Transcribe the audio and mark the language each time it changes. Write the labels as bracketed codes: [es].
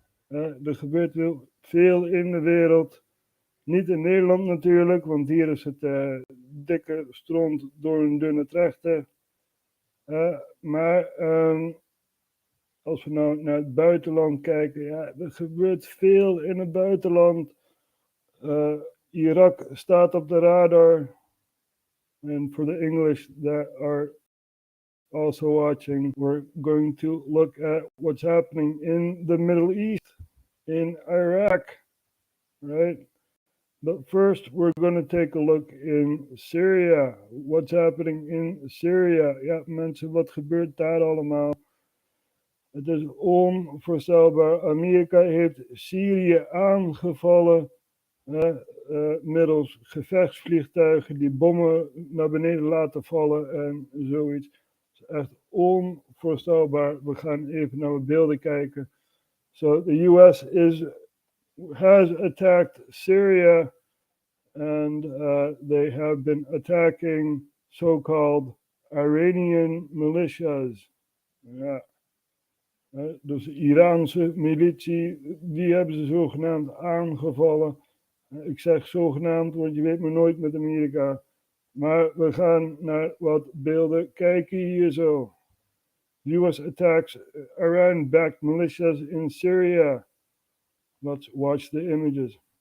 [nl] Er gebeurt wel veel in de wereld. Niet in Nederland natuurlijk, want hier is het dikke stront door een dunne trechter. Maar als we nou naar het buitenland kijken, ja, er gebeurt veel in het buitenland. Irak staat op de radar. [en] And for the English that are also watching, we're going to look at what's happening in the Middle East, in Iraq, right? But first, we're going to take a look in Syria. What's happening in Syria? [nl] Ja, mensen, wat gebeurt daar allemaal? Het is onvoorstelbaar. Amerika heeft Syrië aangevallen middels gevechtsvliegtuigen die bommen naar beneden laten vallen en zoiets. Het is echt onvoorstelbaar. We gaan even naar de beelden kijken. [en] So the US has attacked Syria and they have been attacking so-called Iranian militias. [nl] Ja. Dus de Iraanse militie, die hebben ze zogenaamd aangevallen. Ik zeg zogenaamd, want je weet maar nooit met Amerika. Maar we gaan naar wat beelden kijken hier zo. [en] US attacks Iran-backed militias in Syria. Let's watch the images.